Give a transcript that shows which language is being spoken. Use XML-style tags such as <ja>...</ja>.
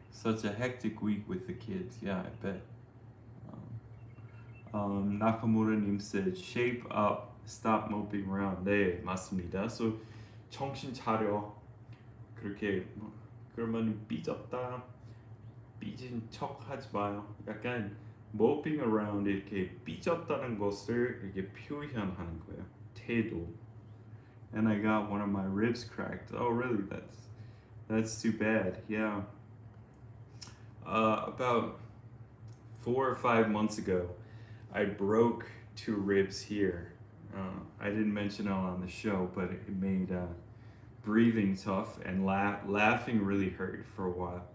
<en>Such a hectic week with the kids. Yeah, I bet. 나카무라님 said, shape up, stop moping around.</en> <ko>네, 맞습니다.</ko> <en>So</en> <ko>정신 차려. 그렇게 그러면 삐졌다. 삐진 척 하지 마요. 약간</ko> <en>moping around</en> <ko>이렇게 삐졌다는 것을 이렇게 표현하는 거예요. 태도.</ko> <en>And I got one of my ribs cracked. Oh, really? That's too bad. Yeah. About 4 or 5 months ago, I broke 2 ribs here. I didn't mention it on the show, but it made breathing tough and laughing really hurt for a while.</en>